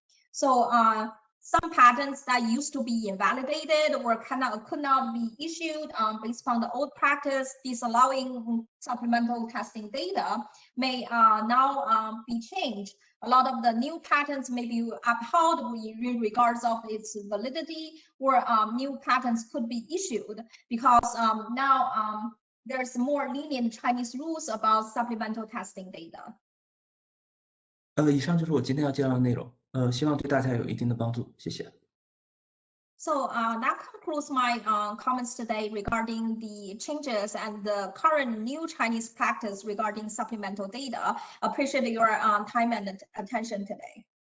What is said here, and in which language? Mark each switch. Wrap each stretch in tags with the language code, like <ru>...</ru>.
<en>So some patents that used to be invalidated or could not be issued based on the old practice, disallowing supplemental testing data may now be changed. A lot of the new patents may be upheld in regards of its validity, or new patents could be issued because now there's more lenient Chinese rules about supplemental testing data.</en> <zh>以上就是我今天要介绍的内容，希望对大家有一定的帮助，谢谢。</zh> <en>So that concludes my comments today regarding the changes and the current new Chinese practice regarding supplemental data. Appreciate your time and attention today.</en>